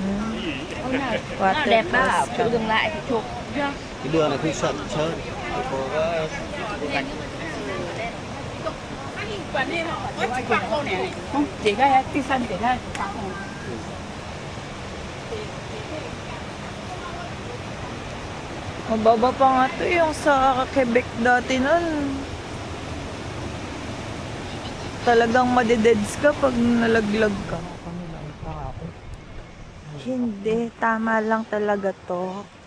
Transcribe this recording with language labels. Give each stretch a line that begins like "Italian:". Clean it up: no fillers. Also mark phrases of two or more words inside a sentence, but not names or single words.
Vietnamese: Nó đẹp đó, Waterfalls chịu kami. dừng lại thì chụp. Chưa? Cái đường này không sợ chơi. Có Không, chỉ cái tí xanh chỉ đây.
Filipino: Mababa pa nga to yung sa Quebec dati nun. Talagang madededs ka pag nalaglag ka. Hindi, tama lang talaga to.